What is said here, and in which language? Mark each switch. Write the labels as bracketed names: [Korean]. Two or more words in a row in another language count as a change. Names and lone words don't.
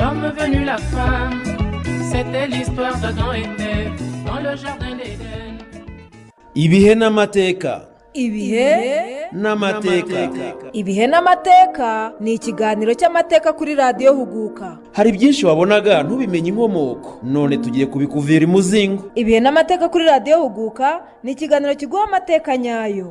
[French] devenue la femme. C'était l'histoire d'Adam et Ève dans le jardin d'Éden. [Kinyarwanda] Ibihe n'amateka. Ibihe n'amateka. Ibihe n'amateka ni ikiganiro cy'amateka kuri radiyo Huguka. Hari byinshi wabonaga ntubimenye inkomoko, none tugiye kubikuvira imuzingo. Ibihe n'amateka kuri radiyo Huguka ni ikiganiro kiguha amateka nyayo